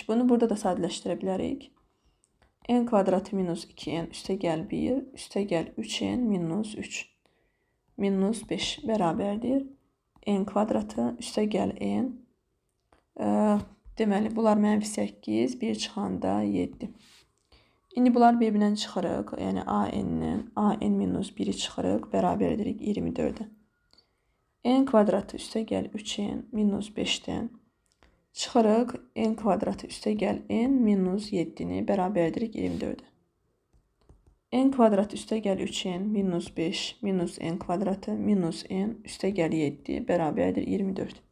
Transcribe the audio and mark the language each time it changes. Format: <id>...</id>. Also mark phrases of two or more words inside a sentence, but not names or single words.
<az>Bunu burada da sadələşdirə bilərik. N kvadratı minus 2n üstə gəl 1 üstə gəl 3n minus 3 minus 5 bərabərdir. N kvadratı üstə gəl n. Deməli, bunlar mənfi 8, 1 çıxanda 7. İndi bunlar bir-birindən çıxırıq. Yəni AN-dən AN minus 1-i çıxırıq. Bərabər edirik 24-ə. N kvadratı üstəgəl 3N minus 5-dən çıxırıq. N kvadratı üstəgəl N minus 7-ni bərabər edirik 24-ə. N kvadratı üstəgəl 3N minus 5 minus N kvadratı minus N üstəgəl 7 bərabərdir 24.</az>